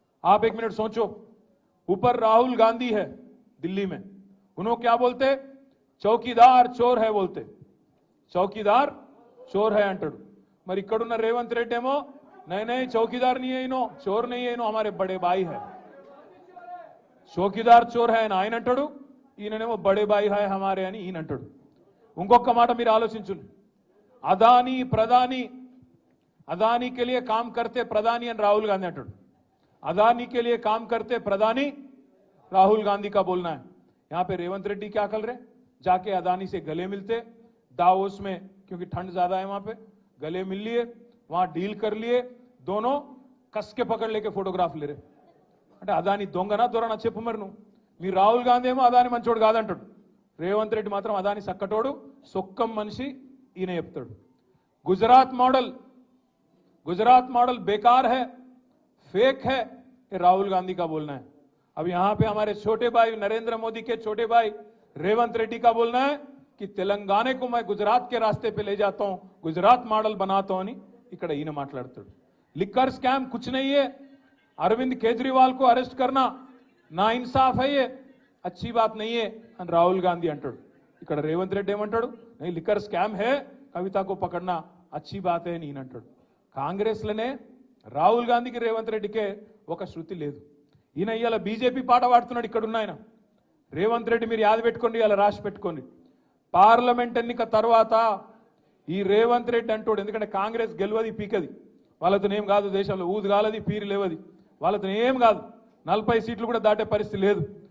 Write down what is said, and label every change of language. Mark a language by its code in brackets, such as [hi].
[hi] आप एक मिनट सोचो, ऊपर राहुल गांधी है दिल्ली में, उन्होंने क्या बोलते, चौकीदार चोर है बोलते, चौकीदार चोर है अंटू. [te] మరి ఇక్కడున్న రేవంత్ రెడ్డి ఏమో [hi] नहीं चौकीदार नहीं है इनो, चोर नहीं है इनो, हमारे बड़े भाई है. చౌకీదార్ చోర్ హై [te] అని ఆయన అంటాడు, ఈయననేమో [hi] బడే బాయి హాయ్ హమారే [te] అని ఈయన అంటాడు. ఇంకొక మాట మీరు ఆలోచించండి, అదానీ ప్రధాని, [hi] अदानी के लिए काम करते प्रधानी [te] అని राहुल गांधी अंटाడు. [hi] अदानी के लिए काम करते प्रधानी राहुल गांधी का बोलना है. यहां पे रेवंत रेड्डी क्या कर रहे, जाके अदानी से गले मिलते दावोस में, क्योंकि ठंड ज्यादा है वहां पे, गले मिल लिए, वहां डील कर लिए, दोनों कस के पकड़ लेके फोटोग्राफ ले रहे. [te] అంటే అదాని దొంగనా దొరనా చెప్పు మరి నువ్వు. మీ రాహుల్ గాంధీ ఏమో అదాని మంచోడు కాదంటాడు, రేవంత్ రెడ్డి మాత్రం అదాని సక్కటోడు సొక్కం మనిషి ఈయన చెప్తాడు. [hi] गुजरात मॉडल बेकार है, फेक है, ये राहुल गांधी का बोलना है. अब यहां पे हमारे छोटे भाई नरेंद्र मोदी के छोटे भाई रेवंत रेड्डी का बोलना है कि तेलंगाना को मैं गुजरात के रास्ते पे ले जाता हूं, गुजरात मॉडल बनाता हूं [te] అని ఇక్కడ ఈయన మాట్లాడుతాడు. [hi] लिकर स्कैम कुछ नहीं है, अरविंद केजरीवाल को अरेस्ट करना नाइंसाफ है, ये अच्छी बात नहीं है [te] అని రాహుల్ గాంధీ అంటాడు. ఇక్కడ రేవంత్ రెడ్డి ఏమంటాడు, [hi] नहीं लिकर स्कैम है, कविता को पकड़ना अच्छी बात है [te] అని ఈయన అంటాడు. కాంగ్రెస్లోనే రాహుల్ గాంధీకి రేవంత్ రెడ్డికే ఒక శృతి లేదు. ఈయన ఇవాళ బీజేపీ పాట పాడుతున్నాడు. ఇక్కడ ఉన్న ఆయన రేవంత్ రెడ్డి, మీరు యాద పెట్టుకోండి, ఇలా రాసి పెట్టుకోండి, పార్లమెంట్ ఎన్నిక తర్వాత ఈ రేవంత్ రెడ్డి అంటాడు, ఎందుకంటే కాంగ్రెస్ గెలవది పీకది, వాళ్ళతో ఏం కాదు, దేశంలో ఊదు కాలది పీరు లేవది, వాళ్ళతో ఏం కాదు, 40 సీట్లు కూడా దాటే పరిస్థితి లేదు.